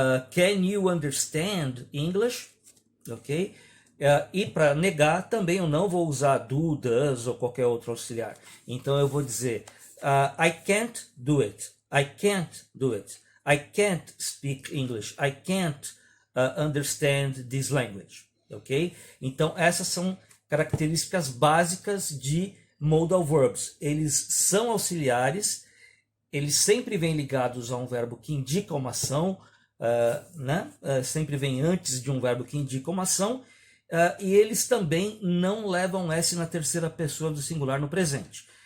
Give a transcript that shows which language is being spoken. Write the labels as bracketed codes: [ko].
[en] Can you understand English? Ok? [pt] E para negar também eu não vou usar do, does ou qualquer outro auxiliar. Então eu vou dizer [en] I can't do it. I can't do it. I can't speak English. I can't understand this language. Ok? [pt] Então essas são características básicas de modal verbs. Eles são auxiliares, eles sempre vêm ligados a um verbo que indica uma ação, né? Sempre vem antes de um verbo que indica uma ação, e eles também não levam S na terceira pessoa do singular no presente.